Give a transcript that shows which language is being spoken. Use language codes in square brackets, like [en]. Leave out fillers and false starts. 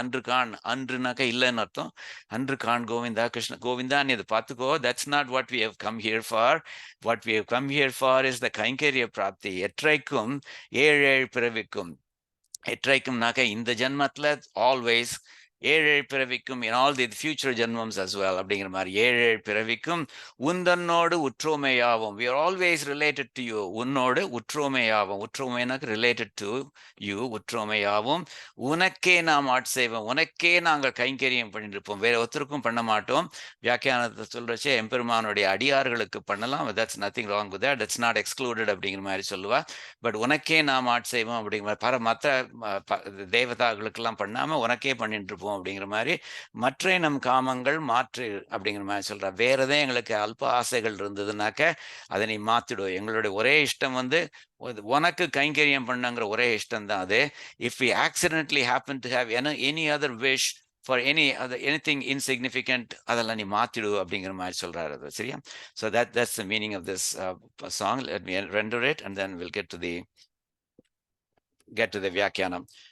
[ta] அன்று கான், அன்றுனாக்கா இல்லைன்னு அர்த்தம். அன்று கான் கோவிந்தா கிருஷ்ண கோவிந்தா, நீ அதை பார்த்துக்கோ. [en] That's not what we have come here for. What we have come here for is the கைங்கரிய பிராப்தி. [ta] எற்றைக்கும் ஏழு பிறவிக்கும், எற்றைக்கும்னாக்க இந்த ஜென்மத்துல ஆல்வேஸ், ஏழு பிறவிக்கும் [en] in all the future [ta] ஜென்மம்ஸ் as well அப்படிங்கிற மாதிரி. ஏழு பிறவிக்கும் உந்தன்னோடு உற்றோமையாவும், [en] we are always related to you. [ta] உன்னோடு உற்றோமையாவும், உற்றோமைனாக்க ரிலேட்டட் டு யூ, உற்றோமையாவும். உனக்கே நாம் ஆட்சேபம், உனக்கே நாங்கள் கைங்கரியம் பண்ணிட்டு இருப்போம், வேற ஒருத்தருக்கும் பண்ண மாட்டோம். வியாக்கியானத்தை சொல்றச்சே எம்பெருமானுடைய அடியார்களுக்கு பண்ணலாம், [en] that's nothing wrong with that, that's not excluded [ta] அப்படிங்கிற மாதிரி சொல்லுவா. பட் உனக்கே நாம் ஆட்சேபம் அப்படிங்கிற மற்ற தேவதாக்களுக்கெல்லாம் பண்ணாம உனக்கே பண்ணிட்டு இருப்போம் அப்படிங்கிற மாதிரி. மற்ற நம் காமங்கள் மாற்று அப்படிங்கிற மாதிரி சொல்றா. வேறதே எங்களுக்கு அல்ப ஆசைகள் இருந்ததுனாக்க அதை நீ மாத்திடும். எங்களுடைய ஒரே இஷ்டம் வந்து உனக்கு கைங்கரியம் பண்ணுங்கிற ஒரே இஷ்டம் தான் அது. [en] if we accidentally happen to have any other wish for anything insignificant, [ta] அதெல்லாம் நீ மாத்திடு அப்படிங்கிற மாதிரி சொல்றாரு அது. சரியா? [en] So that's the meaning of this song. Let me render it and then we'll get to the Vyakyanam.